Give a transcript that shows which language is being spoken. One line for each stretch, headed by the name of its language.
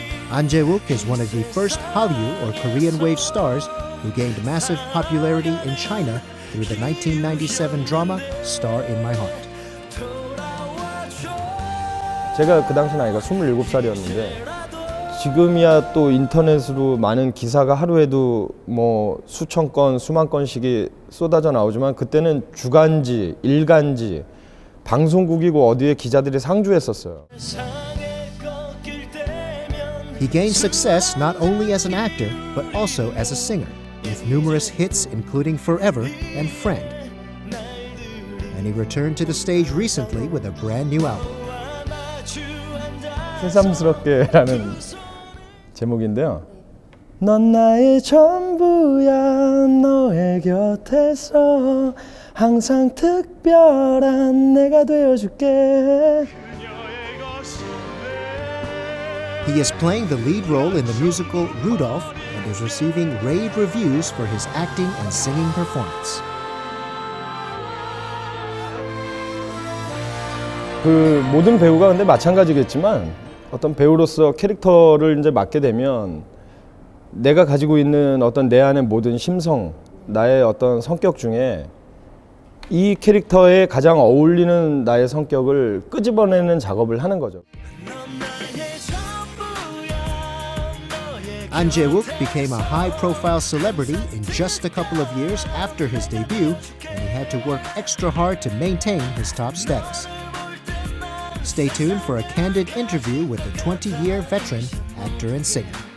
English: An Jae-wook is one of the first Hallyu or Korean wave stars who gained massive popularity in China through the 1997 drama Star in My Heart.
Korean: 제가 그 당시 나이가 27살이었는데 지금이야 또 인터넷으로 많은 기사가 하루에도 뭐 수천 건, 수만 건씩이 쏟아져 나오지만 그때는 주간지, 일간지, 방송국이고 어디에 기자들이 상주했었어요.
English: He gained success not only as an actor, but also as a singer, with numerous hits including Forever and Friend. And he returned to the stage recently with a brand new album.
Korean: 새삼스럽게라는 제목인데요. 넌 나의 전부야 너의 곁에서 항상 특별한 내가 되어줄게.
English: He is playing the lead role in the musical Rudolph and is receiving rave reviews for his acting and singing performance.
Korean: 그 모든 배우가 근데 마찬가지겠지만 어떤 배우로서 캐릭터를 이제 맡게 되면 내가 가지고 있는 어떤 내 안의 모든 심성, 나의 어떤 성격 중에 이 캐릭터에 가장 어울리는 나의 성격을 끄집어내는 작업을 하는 거죠.
English: An Jae-wook became a high-profile celebrity in just a couple of years after his debut, and he had to work extra hard to maintain his top status. Stay tuned for a candid interview with the 20-year veteran actor and singer.